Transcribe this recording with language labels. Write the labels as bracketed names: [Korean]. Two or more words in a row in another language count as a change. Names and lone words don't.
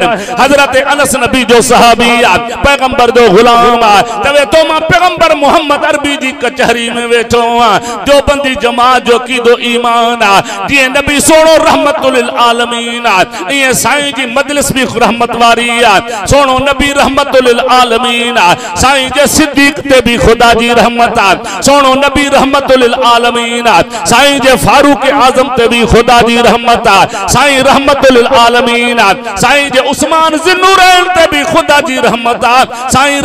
[Sindhi] हज़रत अनस नबी जो सहाबी आ पैगंबर जो गुलाम आ चवे तो मां पैगंबर मोहम्मद अरबी जी कचहरी में वेठो आ जो बंदी जमात जो कीदो ईमान आ जी नबी सोनो [Arabic] رحمة للعالمين [Sindhi] आ ये साईं जी मजलिस भी रहमत वारी आ सोनो नबी [Arabic] رحمة للعالمين [Sindhi] आ साईं जे सिद्दीक ते भी खुदा जी रहमत आ सोनो नबी [Arabic] رحمة للعالمين [Sindhi] आ साईं जे फारूक आजम ते भी खुदा जी रहमत आ साईं [Arabic] رحمة للعالمين [Sindhi] आ साईं जे उस्मान ज़िन्नूरैन ते भी खुदा जी रहमत आ साईं